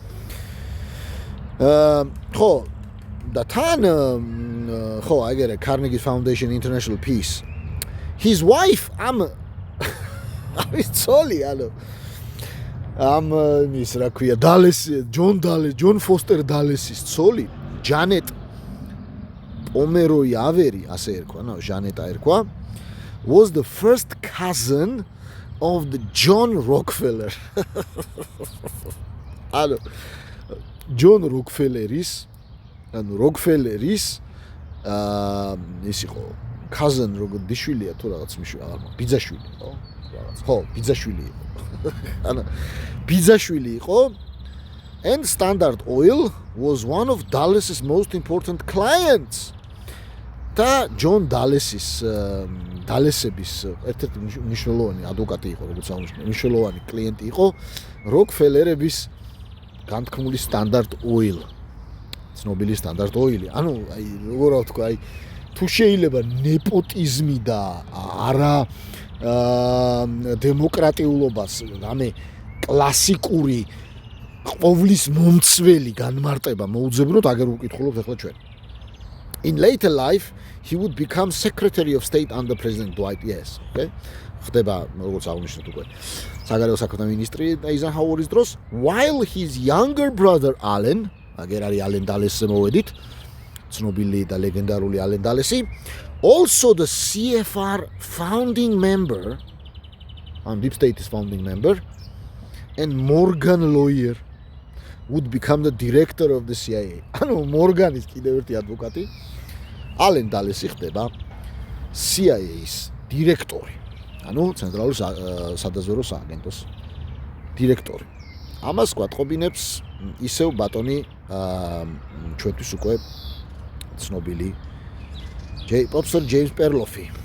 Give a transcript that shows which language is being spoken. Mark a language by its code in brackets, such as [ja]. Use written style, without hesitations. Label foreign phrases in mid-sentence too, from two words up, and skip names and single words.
[ka] ხო, და თან ხო, აგერე Carnegie Foundation International Peace. [en] His wife [ka] არის ცოლი, ანუ ის რა ქვია, ჯონ ფოსტერ დალესის ცოლი, ჯანეტ პომეროი ავერი, ასე ერქვა, ნუ ჟანეტა ერქვა, [en] was the first cousin of the John Rockefeller. [ka] ანუ ჯონ როკფელერის ის იყო cousin როგორ დიშვილია თუ რაღაც ბიძაშვილი, ხო? რაღაც. ხო, ბიძაშვილი იყო. ანუ ბიძაშვილი იყო. [en] And Standard Oil was one of Dulles' most important clients. [ka] და ჯონ დალესების ერთ-ერთი მნიშვნელოვანი ადვოკატი იყო, როგორც აღნიშნე, მნიშვნელოვანი კლიენტი იყო როკფელერების განთქმული Standard Oil. ცნობილი Standard Oil. ანუ აი როგორ ვთქვა, აი თუ შეიძლება ნეპოტიზმი და არა დემოკრატიულობას, რამე კლასიკური ყოვლის მომცველი განმარტება მოუძებნოთ, აგერ ვკითხულობთ ახლა ჩვენ. [en] In later life, he would become Secretary of State under President Dwight Yes. [ka] Okay? ხდება, როგორც აღნიშნეთ უკვე, საგარეო საქმეთა მინისტრი ეიზენჰაუერის დროს, [en] while his younger brother Allen, [ka] აგერ არის ალენ დალესზე მოვედით, ცნობილი და ლეგენდარული ალენ დალესი, [en] also the CFR founding member, Deep State's founding member, and Morgan lawyer would become the director of the CIA. [ka] ანუ მორგანის კიდევ ერთი ადვოკატი, ალენ დალესი ხდება CIA-ის დირექტორი. ანუ ცენტრალური სადაზვერვო სააგენტოს დირექტორი. ამას გვატყობინებს ისევ ბატონი ჩვენთვის უკვე ცნობილი პროფესორ ჯეიმს პერლოფი.